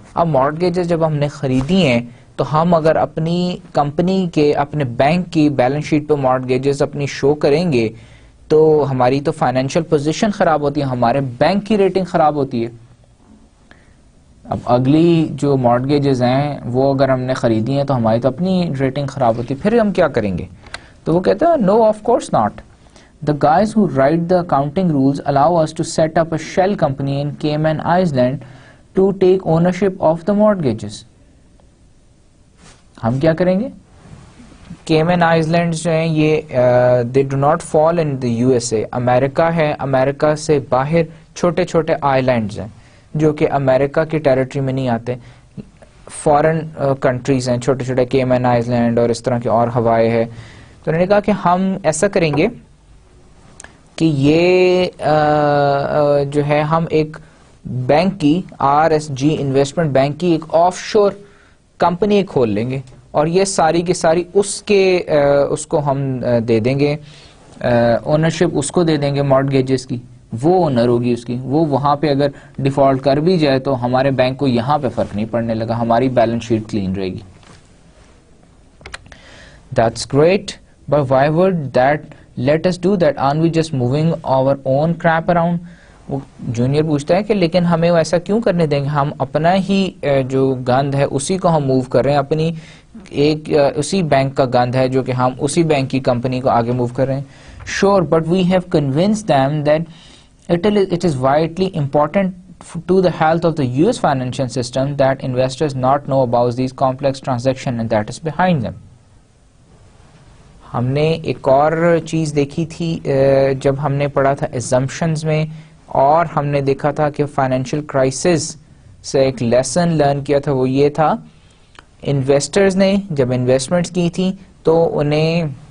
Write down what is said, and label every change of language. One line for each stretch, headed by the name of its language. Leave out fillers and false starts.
Urdu: اب مارگیجز جب ہم نے خریدی ہیں تو ہم اگر اپنی کمپنی کے اپنے بینک کی بیلنس شیٹ پہ مارگیجز اپنی شو کریں گے تو ہماری تو فائنینشیل پوزیشن خراب ہوتی ہے، ہمارے بینک کی ریٹنگ خراب ہوتی ہے. اب اگلی جو مارگیجز ہیں وہ اگر ہم نے خریدی ہیں تو ہماری تو اپنی ریٹنگ خراب ہوتی ہے، پھر ہم کیا کریں گے؟ تو وہ کہتا ہے
English: No of course not. The guys who write the accounting rules allow us to set up a shell company in Cayman Island to take ownership of the mortgages.
Urdu: ہم کیا کریں گے؟ کیمن آئیلینڈ جو ہیں یہ
English: They do not fall in the U S A.
Urdu: امریکہ ہے، امریکہ سے باہر چھوٹے چھوٹے آئی لینڈز ہیں جو کہ امریکہ کی ٹیریٹری میں نہیں آتے، فارن کنٹریز ہیں، چھوٹے چھوٹے کیمن آئیلینڈ اور اس طرح کے اور ہوائے ہے. تو انہوں نے کہا کہ ہم ایسا کریں گے کہ یہ جو ہے ہم ایک بینک کی RSG انویسٹمنٹ بینک کی ایک آف شور کمپنی کھول لیں گے اور یہ ساری کی ساری اس کو ہم دے دیں گے، اونرشپ اس کو دے دیں گے مارگیجز کی، وہ اونر ہوگی اس کی. وہ وہاں پہ اگر ڈیفالٹ کر بھی جائے تو ہمارے بینک کو یہاں پہ فرق نہیں پڑنے لگا، ہماری بیلنس شیٹ کلین رہے گی.
English: That's great, but why would that let us do that? Aren't we just moving our own crap around?
Urdu: وہ جونیئر پوچھتا ہے کہ لیکن ہمیں ایسا کیوں کرنے دیں گے, ہم اپنا ہی جو گند ہے اسی کو ہم موو کر رہے ہیں, اپنی ایک اسی بینک کا گند ہے جو کہ ہم اسی بینک کی کمپنی کو آگے موو کر رہے ہیں.
English: Sure, but we have convinced them that it is vitally important to the health of the US financial system that investors not know about these complex transactions and that is behind them.
Urdu: ہم نے ایک اور چیز دیکھی تھی جب ہم نے پڑھا تھا assumptions میں, اور ہم نے دیکھا تھا کہ فائنینشیل کرائسس سے ایک لیسن لرن کیا تھا, وہ یہ تھا انویسٹرز نے جب انویسٹمنٹس کی تھی تو انہیں